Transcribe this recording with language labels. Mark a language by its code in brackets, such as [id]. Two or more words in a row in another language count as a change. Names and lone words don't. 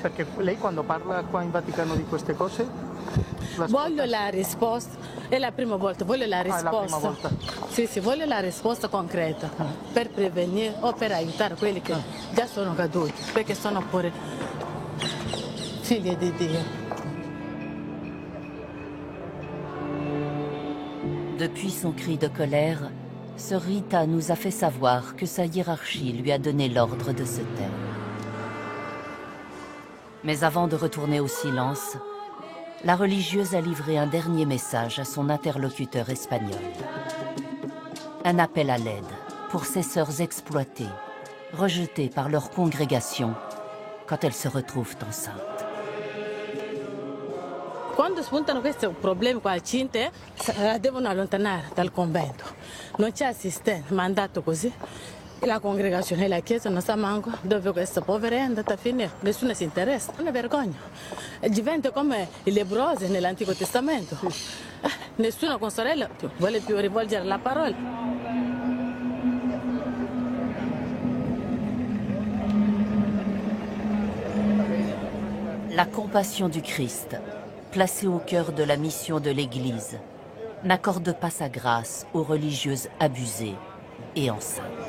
[it] Perché lei quando parla qua in Vaticano di queste cose? Voglio la risposta, è la prima volta, voglio la risposta. È la prima volta? Sì, voglio la risposta concreta per prevenire o per aiutare quelli che già sono caduti, perché sono pure figli di Dio. [fr] Depuis son cri de colère, Sœur Rita nous a fait savoir que sa hiérarchie lui a donné l'ordre de se taire. Mais avant de retourner au silence, la religieuse a livré un dernier message à son interlocuteur espagnol. Un appel à l'aide pour ces sœurs exploitées, rejetées par leur congrégation quand elles se retrouvent enceintes. [it] Quando spuntano questi problemi qua al Cinte, la devono allontanare dal convento. Non c'è assistente, mandato così. La congregazione e la chiesa non sa manco dove questa povera è andata a finire. Nessuno si interessa. È una vergogna. Diventa come i lebbrosi nell'Antico Testamento. Nessuno con sorella vuole più rivolgere la parola. [fr] La compassion du Christ, placée au cœur de la mission de l'Église, n'accorde pas sa grâce aux religieuses abusées et enceintes.